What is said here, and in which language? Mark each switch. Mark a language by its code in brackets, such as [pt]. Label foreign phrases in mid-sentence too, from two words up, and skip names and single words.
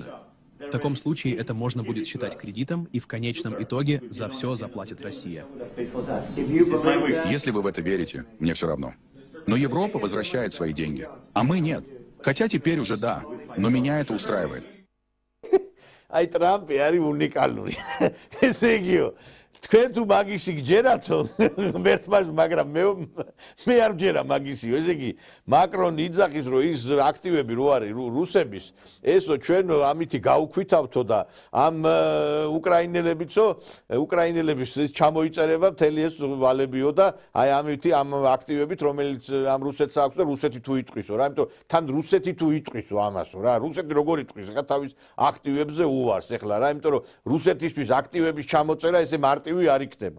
[ru] В таком случае это можно будет считать кредитом, и в конечном итоге за все заплатит Россия. Если вы в это верите, мне все равно. Но Европа возвращает свои деньги, а мы нет. Хотя теперь уже да, но меня это устраивает. [ka] Ai Trump არის უნიკალური. ესე იგიო. თქვენ თუ მაგისი გჯერათო, მერთმას, მაგრამ მე არ ვჯერა მაგისიო. ესე იგი, მაკრონი იძახის, რომ ის აქტივები რო არის რუსების, ესო ჩვენ ამითი გაუქვითავთო და ამ უკრაინელების ჩამოიწერება მთელი ეს ვალებიო და აი ამითი ამ აქტივებით, რომელიც ამ რუსეთს აქვს და რუსეთი თუ იტყვისო რა, იმიტომ თან რუსეთი თუ იტყვისო ამასო რა, რუსეთი როგორ იტყვის, ხა თავის აქტივებზე უვარს ეხლა რა, იმიტომ რომ რუსეთისთვის აქტივების ჩამოწერა ესე მარტივი არ იქნება.